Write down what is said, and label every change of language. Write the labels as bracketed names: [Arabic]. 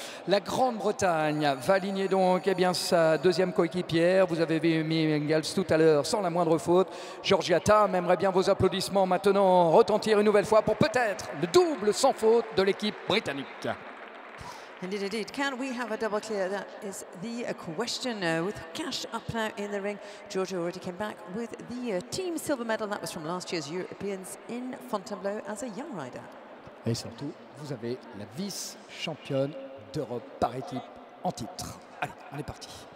[French] La Grande-Bretagne va aligner donc sa deuxième coéquipière. Vous avez vu Mingals tout à l'heure sans la moindre faute. Georgia Tam aimerait bien vos applaudissements maintenant retentir une nouvelle fois pour peut-être le double sans faute de l'équipe britannique. [English] Indeed, indeed. Can we have a double clear? That is the question with Cash up now in the ring. Georgia already came back with the team silver medal. That was from last year's Europeans in Fontainebleau as a young rider. [French] Et surtout, vous avez la vice-championne d'Europe par équipe en titre. Allez, on est parti.